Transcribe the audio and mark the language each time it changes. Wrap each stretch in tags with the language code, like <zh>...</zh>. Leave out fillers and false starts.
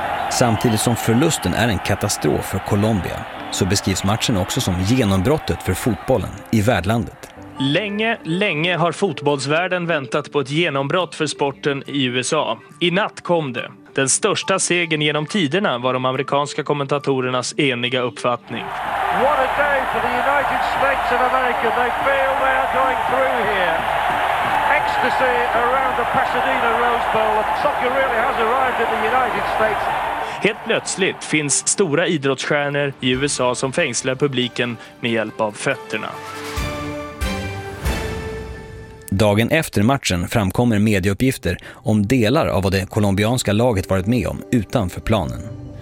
<sv>Samtidigt som förlusten är en katastrof för Colombia så beskrivs matchen också som genombrottet för fotbollen i värdlandet. Länge, länge har fotbollsvärlden väntat på ett genombrott för sporten i USA. I natt kom det. Den största segern genom tiderna var de amerikanska kommentatorernas eniga uppfattning.</sv> <en>What a day for the United States of America. They feel they are going through here. Ecstasy around the Pasadena Rose Bowl. Soccer really has arrived in the United States.</en> <sv>Helt plötsligt finns stora idrottsstjärnor i USA som fängslar publiken med hjälp av fötterna. Dagen efter matchen framkommer medieuppgifter om delar av vad det colombianska laget varit med om utanför planen.</sv>